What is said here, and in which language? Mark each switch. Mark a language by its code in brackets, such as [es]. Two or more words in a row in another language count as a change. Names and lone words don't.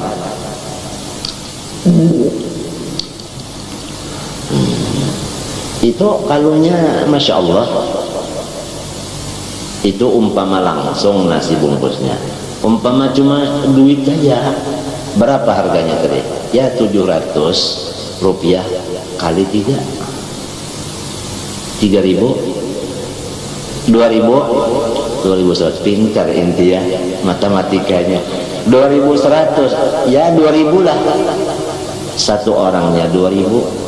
[bjn] Itu kalaunya [ar] ما شاء الله, [bjn] itu umpama langsung nasi bungkusnya, umpama cuma duit aja, berapa harganya tadi? [id] Ya 700 rupiah kali 3, 3.000, 2.100. Pintar inti ya matematikanya. 2.100 ya 2.000 lah, satu orangnya 2.000.